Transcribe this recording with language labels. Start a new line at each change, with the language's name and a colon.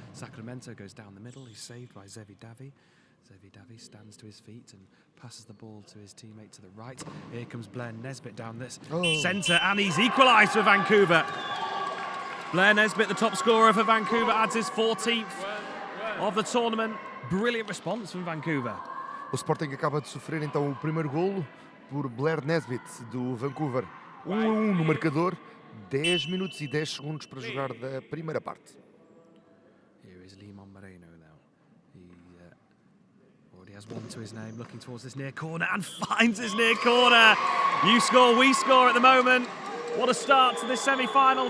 English: Sacramento goes down the middle. He's saved by Zavidavi. Zavidavi stands to his feet and passes the ball to his teammate to the right. Here comes Blair Nesbitt down this centre, and he's equalised for Vancouver. Blair Nesbitt, the top scorer for Vancouver, adds his 14th of the tournament. Brilliant response from Vancouver.
Portuguese: O Sporting acaba de sofrer então o primeiro golo por Blair Nesbitt do Vancouver. 1-1 no marcador, 10 minutos e 10 segundos para jogar da primeira parte.
English: Here is Limon Moreno now. He already has 1 to his name, looking towards this near corner and finds his near corner. You score, we score at the moment. What a start to this semi-final.